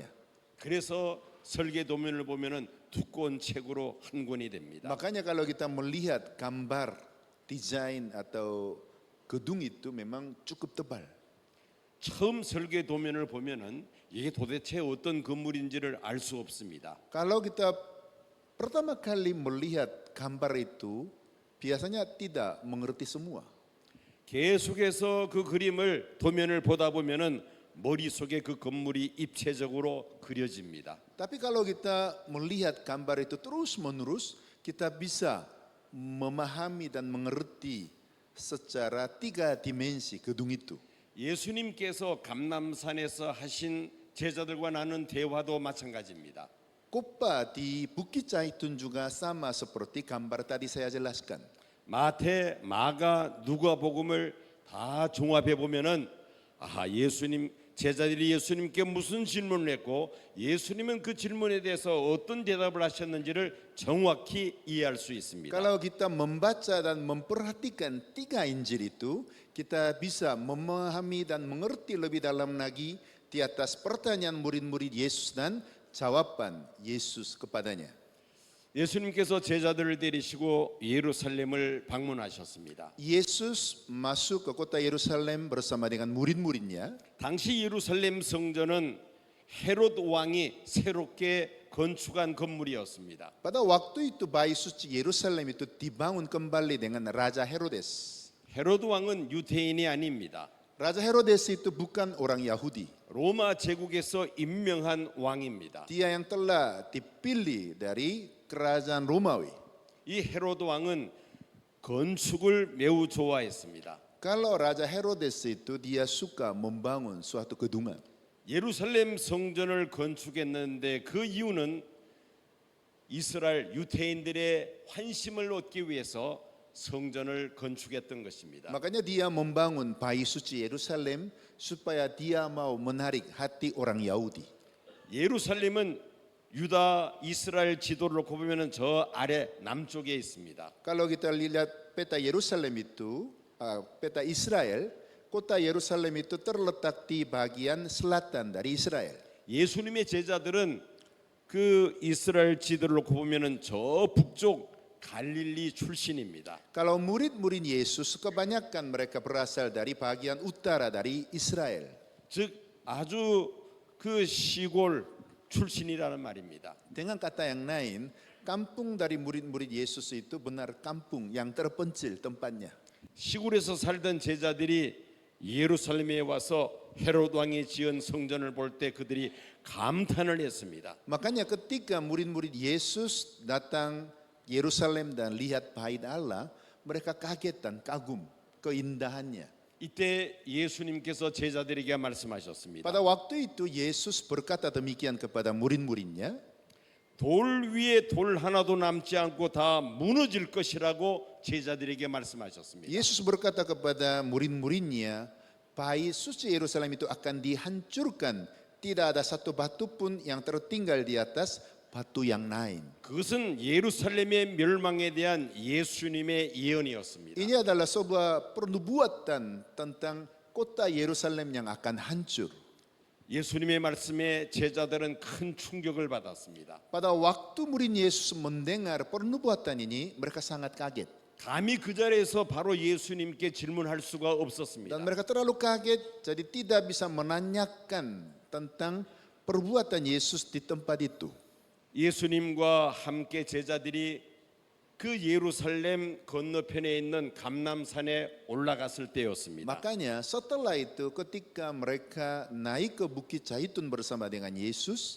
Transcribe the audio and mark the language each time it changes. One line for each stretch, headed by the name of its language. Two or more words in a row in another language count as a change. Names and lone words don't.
Korean: 그래서 설계 도면을 보면은 두꺼운 책으로 한 권이 됩니다.
Indonesian: Makanya kalau kita melihat gambar desain atau gedung itu memang cukup tebal.
Korean: 처음 설계 도면을 보면은 이게 도대체 어떤 건물인지를 알 수 없습니다.
Indonesian: Kalau kita pertama kali melihat gambar itu biasanya tidak mengerti semua.
Korean: 계속해서 그 그림을 도면을 보다 보면은 머릿속에 그 건물이 입체적으로 그려집니다.
Indonesian: Tapi kalau kita melihat gambar itu terus-menerus, kita bisa memahami dan mengerti secara 3 dimensi gedung itu.
Korean: 예수님께서 감람산에서 하신 제자들과 나눈 대화도 마찬가지입니다.
Indonesian: Khotbah di Bukit Zaitun juga sama seperti gambar tadi saya jelaskan.
Korean: 마태, 마가, 누가복음을 다 종합해 보면은 예수님 제자들이 예수님께 무슨 질문을 했고 예수님은 그 질문에 대해서 어떤 대답을 하셨는지를 정확히 이해할 수 있습니다.
Indonesian: Kalau kita membaca dan memperhatikan 3 Injil itu, kita bisa memahami dan mengerti lebih dalam lagi di atas pertanyaan murid-murid Yesus dan jawaban Yesus kepadanya.
Korean: 예수님께서 제자들을 데리시고 예루살렘을 방문하셨습니다.
Indonesian: Yesus masuk ke kota Yerusalem bersama dengan murid-muridnya.
Korean: 당시 예루살렘 성전은 헤롯 왕이 새롭게 건축한 건물이었습니다.
Indonesian: Pada waktu itu bait suci Yerusalem itu dibangun kembali dengan Raja Herodes.
Korean: 헤롯 왕은 유대인이 아닙니다.
Indonesian: Raja Herodes itu bukan orang Yahudi.
Korean: 로마 제국에서 임명한 왕입니다.
Indonesian: Dia yang telah dipilih dari kerajaan Romawi.
Korean: 이 헤롯 왕은 건축을 매우 좋아했습니다.
Indonesian: Kalau Raja Herodes itu dia suka membangun suatu gedungan.
Korean: 예루살렘 성전을 건축했는데 그 이유는 이스라엘 유대인들의 환심을 얻기 위해서 성전을 건축했던 것입니다.
Indonesian: Makanya dia membangun bait suci Yerusalem supaya dia mau menarik hati orang Yahudi.
Korean: 예루살렘은 유다 이스라엘 지도를 놓고 보면은 저 아래 남쪽에 있습니다.
Indonesian: Kalau kita lihat peta Yerusalem itu, peta Israel, kota Yerusalem itu terletak di bagian selatan dari Israel.
Korean: 예수님의 제자들은 그 이스라엘 지도를 놓고 보면은 저 북쪽 갈릴리 출신입니다.
Indonesian: Kalau murid-murid Yesus kebanyakan mereka berasal dari bagian utara dari Israel.
Korean: 즉 아주 그 시골 출신이라는 말입니다.
Indonesian: Dengan kata yang lain, kampung dari murid-murid Yesus itu benar kampung yang terpencil tempatnya.
Korean: 시골에서 살던 제자들이 예루살렘에 와서 헤롯 왕이 지은 성전을 볼 때 그들이 감탄을 했습니다.
Indonesian: Makanya ketika murid-murid Yesus datang Yerusalem dan lihat bait Allah, mereka kaget dan kagum keindahannya.
Korean: 이때 예수님께서 제자들에게 말씀하셨습니다.
Indonesian: Pada waktu itu Yesus berkata demikian kepada murid-muridnya,
Korean: 돌 위에 돌 하나도 남지 않고 다 무너질 것이라고 제자들에게 말씀하셨습니다.
Indonesian: Yesus berkata kepada murid-muridnya, bait suci Yerusalem itu akan dihancurkan, tidak ada satu batu pun yang tertinggal di atas batu yang lain.
Korean: 그것은 예루살렘의 멸망에 대한 예수님의 예언이었습니다.
Indonesian: Ini adalah sebuah pernubuatan tentang kota Yerusalem yang akan hancur.
Korean: 예수님의 말씀에 제자들은 큰 충격을 받았습니다.
Indonesian: Pada waktu murid Yesus mendengar pernubuatan ini, mereka sangat kaget.
Korean: 감히 그 자리에서 바로 예수님께 질문할 수가 없었습니다.
Indonesian: Dan mereka terlalu kaget, jadi tidak bisa menanyakan tentang perbuatan Yesus di tempat itu.
Korean: 예수님과 함께 제자들이 그 예루살렘 건너편에 있는 감람산에 올라갔을 때였습니다.
Indonesian: Makanya setelah itu ketika mereka naik ke Bukit Zaitun bersama dengan Yesus,